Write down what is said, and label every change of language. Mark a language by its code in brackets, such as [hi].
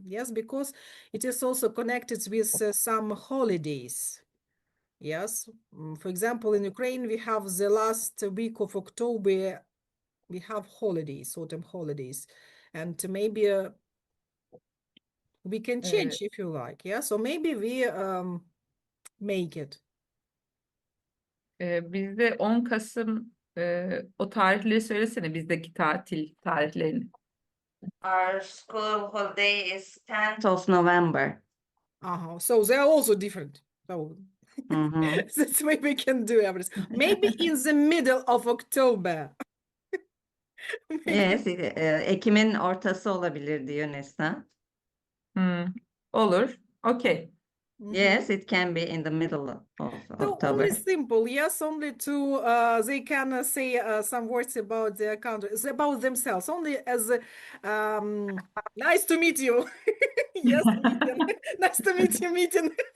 [en] Yes, because it is also connected with some holidays. Yes, for example, in Ukraine, we have the last week of October, we have holidays, autumn holidays, and maybe we can change if you like. Yeah, so maybe we make it. [tr] Bizde 10 Kasım o tarihleri söylesene bizdeki tatil tarihlerini. [en] Our school holiday is 10th of November. So they are also different. So Mhm. that's why we can do everything. Maybe in the middle of October. Maybe. [tr] Yes, Ekim'in ortası olabilir diyor Nesna. Olur. Okay. Mhm. [en] Yes, it can be in the middle of So October. only simple, yes, only to they can say some words about their country, about themselves, only as nice to meet you. Yes, meeting. Nice to meet you, meeting.